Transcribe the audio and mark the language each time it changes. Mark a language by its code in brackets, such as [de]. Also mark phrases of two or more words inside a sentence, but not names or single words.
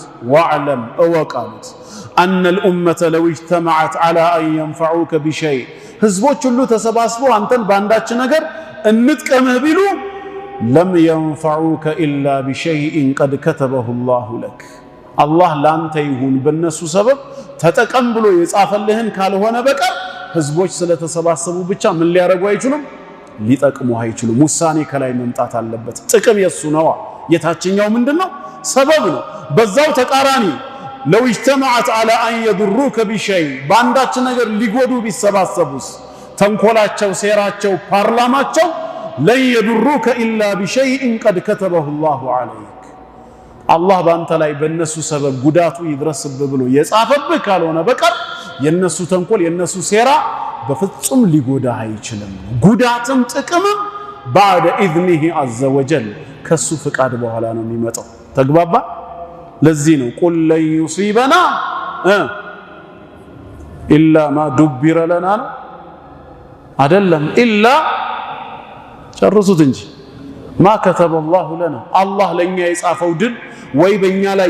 [am] ወዕለም እወቅ አሉት [ar] أن الأمة لو اجتمعت على أن ينفعوك بشيء [am] ህዝቦች ሁሉ ተሰባስበው አንተን በአንዳች ነገር እንጥቀምህ ቢሉ [ar] لم ينفعوك إلا بشيء قد كتبه الله لك [am] አላህ ላንተ ይሁን በነሱ ሰበብ ተጠቀም ብሎ የጻፈልህን ካልሆነ በቀር ህዝቦች ስለተሰባሰቡ ብቻ ምን ሊያረጉ አይችሉም? ሊጠቅሙ አይችሉም። ውሳኔ ከላይ መምጣት አለበት። ጥቅም የሱ ነው። የታችኛው ምንድነው? ሰበብ ነው። በዛው ተቃራኒ ለው [ar] اجتمعت على ان يضروك بشيء [am] ባንዳች ነገር ሊጎዱ ቢሰባሰቡስ ተንኮላቸው፣ ሴራቸው፣ ፓርላማቸው ለን [ar] يضروك الا بشيء قد كتبه الله عليك [am] አላህ ባንተ ላይ በእነሱ ሰበብ ጉዳቱ ይድረስብህ ብሎ የጻፈብህ ካልሆነ በቀር የነሱ ተንኮል የነሱ ሴራ በፍጹም ሊጎዳህ አይችልም። ጉዳትም ጥቅምም [ar] بعد اذنه عز وجل [am] ከሱ ፍቃድ በኋላ ነው የሚመጣው። ተግባባ? ለዚህ ነው [ar] قل لن يصيبنا إلا ما دبر لنا [am] አይደለም ኢላ ጨርሱት እንጂ [ar] ما كتب الله لنا [am] አላህ ለኛ የጻፈው ድል ወይ በእኛ ላይ